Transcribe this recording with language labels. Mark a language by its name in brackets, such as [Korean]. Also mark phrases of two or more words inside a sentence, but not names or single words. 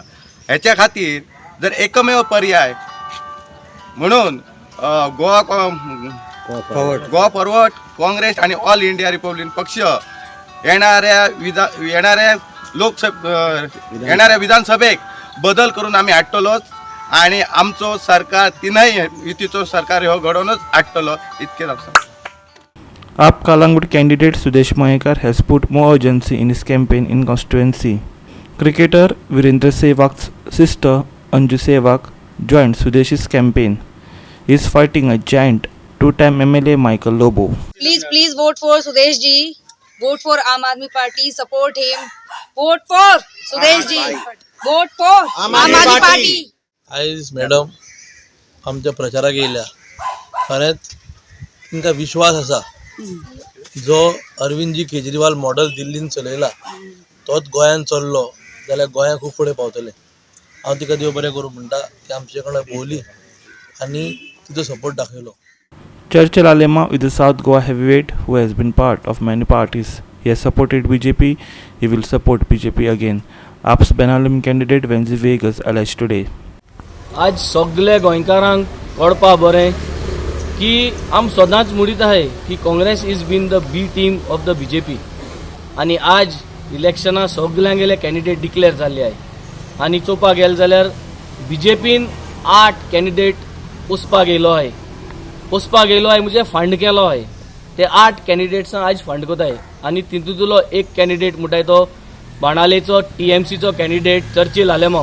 [Konkani] हेच्या खातीर जर एकमेव पर्याय म्हणून गोवा फॉरवर्ड काँग्रेस आणि ऑल इंडिया रिपब्लिकन पक्ष येणाऱ्या विधानसभेक बदल करून आम्ही हाडटलोच आणि आमचो सरकार तिनय युतीचो सरकार हो घडोवनच हाडटलो इतकेच आसा. [English] AAP Kalangud candidate Sudesh Mahekar has put more urgency in his campaign in constituency. Cricketer Virendra Sehwag's sister Anju Sehwag joined Sudesh's campaign. He is fighting a giant, two-time MLA Michael Lobo. Please vote for Sudesh ji. Vote for Aam Aadmi Party. Support him. Vote for Sudesh ji. Vote for Aam Aadmi Party. [Konkani] आयज मॅडम आमच्या प्रचाराक येयल्या. खरेंच तांकां विश्वास आसा जो अरविंदजी केजरीवाल मॉडल दिल्लीन चलयला तोच गोंयान चल्लो जाल्यार गोंया खूब फुडें पावतलें. हांव तिका देव बरें करूं म्हणटा की आमचे कडेन भोवली आनी तिचो सपोर्ट दाखयलो. [English] Churchill Alema is the South Goa heavyweight who has been part of many parties. He has supported BJP. He will support BJP again. AAP's Benalim candidate Wenzi Vegas alleged today. [Konkani] आज सगळे गोंयकारांक कळपा बरें की आम सदांच म्हणीत आहे की [English] Congress is been the B team of the BJP [Konkani] आणि आज इलेक्शनां सगळ्यांगेले कॅन्डिडेट डिक्लेअर जाल्ले आहे आणि चोवपाक गेले जाल्यार BJPन 8 कॅन्डिडेट पोसपाक येयलो आहे म्हणजे फंड केलो आहे ते 8 कॅन्डिडेट्सां आज फंड कोताय आनी तितूंतलो एक कॅन्डिडेट म्हणटाय तो बाणालेचो TMCचो कॅन्डिडेट चर्चिल आलेमांव.